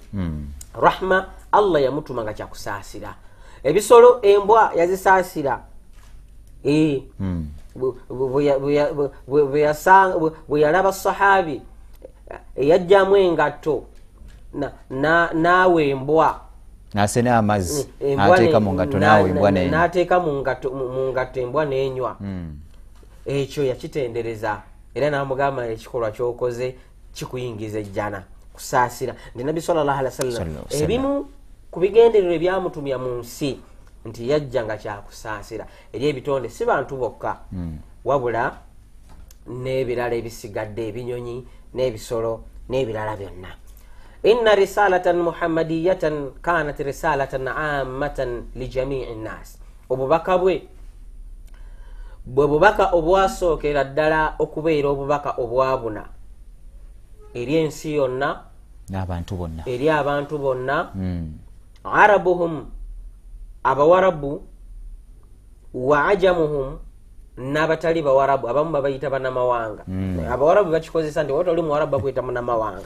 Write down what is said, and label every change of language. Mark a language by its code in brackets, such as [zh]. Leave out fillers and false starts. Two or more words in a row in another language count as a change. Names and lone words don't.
[lg] Rahma Allah yamutuma nga kyakusaasira ebisolo embwa yazisasira bwe yalaba sahabi yajjamu engatto naawe embwa nasena amazzi ateeka mu ngatto naawe embwa n'ateeka mu ngatto embwa n'enywa ekyo yakitendereza era n'amugamba ekikolwa ky'okoze kikuyingiza ejjana kusaasira ndi nabbi [ar] صلى الله عليه وسلم [lg] ebimu ku bigendererwa ebyamutumya mu nsi nti yajja nga kyakusaasira eri ebitonde si bantu bokka wabula n'ebirala ebisigadde ebinyonyi n'ebisolo n'ebirala byonna. [ar] إن رسالة محمدية كانت رسالة عامة لجميع الناس, [lg] obubaka bwe bubaka obwasookera ddala okubeera obubaka obwabuna eri ensi yonna eri abantu bonna arabuhum abawarabu [ar] وعجمهم [lg] n'abatali bawarabu abamu babayita bannamawanga abawarabu bakikozesa nti wotoli muwarabu bakwita munnamawanga